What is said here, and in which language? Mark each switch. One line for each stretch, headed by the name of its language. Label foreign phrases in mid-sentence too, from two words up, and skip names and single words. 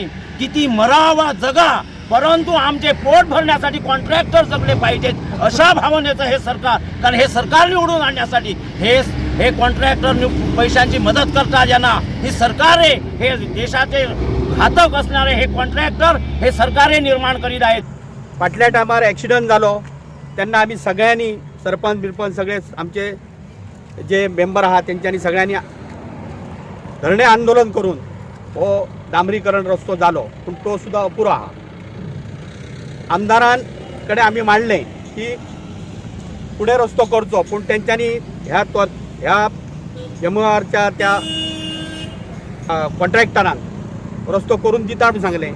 Marathi: किती मरावा जगा, परंतु आमचे पोट भरण्यासाठी कॉन्ट्रॅक्टर जगले पाहिजेत अशा भावनेचं हे सरकार. कारण हे सरकार निवडून आणण्यासाठी हे कॉन्ट्रॅक्टर पैशांची मदत करतात ज्यांना ही सरकार आहे. हे देशाचे घातक असणारे हे कॉन्ट्रॅक्टर हे सरकारे निर्माण करीत आहेत.
Konkani: फाटल्या टायमार ॲक्सिडंट जालो तेन्ना आमी सगळ्यांनी सरपंच बिरपंच सगळे आमचे जे मेंबर आहात त्यांच्यानी सगळ्यांनी धरणे आंदोलन करून हो डांबरीकरण रस्तो जालो, पण तो सुद्धा अपुरो आहा. आमदारांकडे आम्ही मांडले की पुढे रस्तो करचो, पण त्यांच्यानी ह्या MRच्या त्या कॉन्ट्रॅक्टरान रस्तो करून दिता म्हणून सांगले.